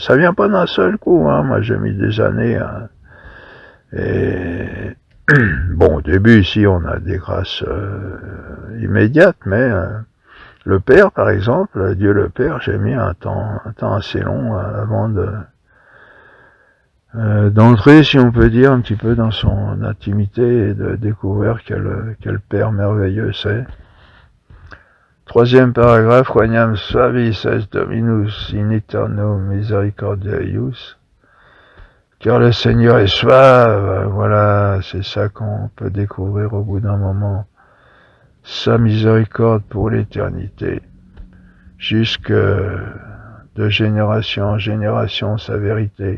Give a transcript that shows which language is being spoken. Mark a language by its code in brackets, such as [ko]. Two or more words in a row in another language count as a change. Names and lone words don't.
[fr] Ça vient pas d'un seul coup, hein. Moi j'ai mis des années, hein. Et bon, au début, ici, on a des grâces immédiates, mais le Père, par exemple, Dieu le Père, j'ai mis un temps assez long avant d'entrer, si on peut dire, un petit peu dans son intimité et de découvrir quel Père merveilleux c'est. Troisième paragraphe, [la] Quaniam suavis est Dominus in eterno misericordia eius. [fr] Car le Seigneur est suave, voilà, c'est ça qu'on peut découvrir au bout d'un moment. Sa miséricorde pour l'éternité, jusque de génération en génération, sa vérité.